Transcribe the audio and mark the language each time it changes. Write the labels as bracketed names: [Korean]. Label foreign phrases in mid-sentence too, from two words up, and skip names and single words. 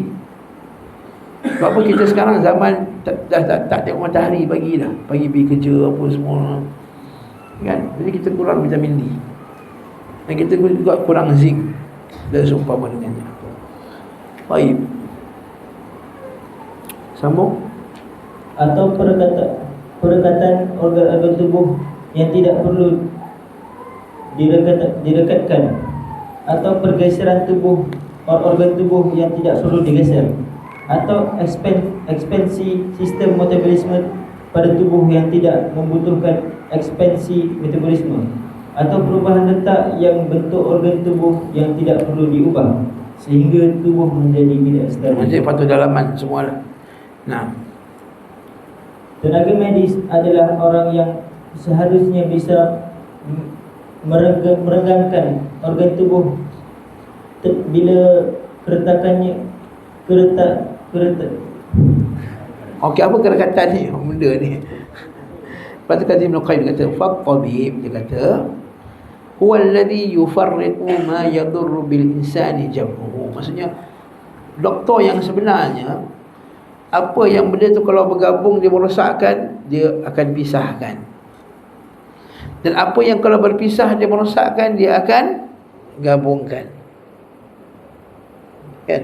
[Malay] Sebab apa kita sekarang zaman tak tengok matahari pagi dah, pagi pergi kerja apa semua, kan? Jadi kita kurang vitamin D, dan kita juga kurang zinc dan seumpama dengannya. Baik, sambung. [Indonesian] atau perekatan organ-organ tubuh yang tidak perlu direkatkan, atau pergeseran tubuh organ tubuh yang tidak perlu digeser, atau ekspansi sistem metabolisme pada tubuh yang tidak membutuhkan ekspansi metabolisme, atau perubahan letak yang bentuk organ tubuh yang tidak perlu diubah sehingga tubuh menjadi tidak stabil. [Malay] Maksudnya patut dalaman semua lah. Nah, [Indonesian] tenaga medis adalah orang yang seharusnya bisa merenggangkan organ tubuh bila keretakannya [Malay] okey, apa kerekatan ni? Benda ni. Lepas tu kata Ibn Qayyim kata, "Fat-tabib," dia kata, [Arabic] "huwa alladhi yufarriqu ma yadurru bil insani jam'uhu." [Malay] Maksudnya doktor yang sebenarnya, apa yang benda tu kalau bergabung dia merosakkan, dia akan pisahkan. Dan apa yang kalau berpisah dia merosakkan, dia akan gabungkan. Kan?